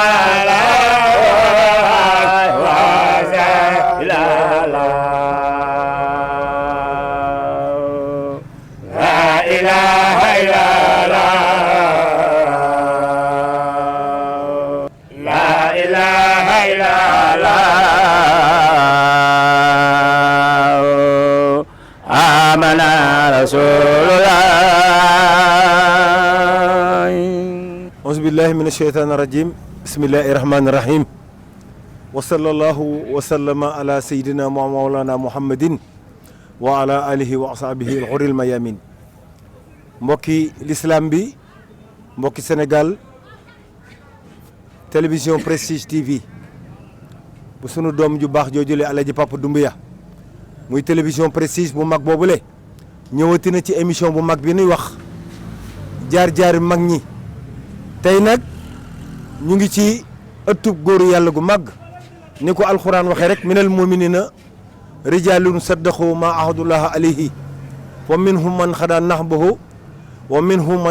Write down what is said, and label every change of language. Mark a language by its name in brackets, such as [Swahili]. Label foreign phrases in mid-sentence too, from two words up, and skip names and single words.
[Arabic] الله وعسى إلى لا إله إلا الله لا إله إلا الله آمن رسول الله أعوذ بالله من الشيطان الرجيم بسم الله الرحمن الرحيم وصلى الله وسلم على سيدنا مولانا محمد وعلى آله وأصحابه الغر الميامين [Wolof] mbokki l'islam bi mbokki Sénégal télévision Prestige TV bu sunu doom ju baax joojule Alaaji Papa Doumbia muy télévision Prestige bu mag boobule ñëwati na ci émission bu mag bi nuy wax jaar-jaari mag ñi tey nag ñu ngi ci ëttub góoru yàlla gu mag ni ko alxuraan waxee rek [Arabic] من المؤمنين رجال صدقوا ما عاهدوا الله عليه ومنهم من قضى نحبه ومنهم من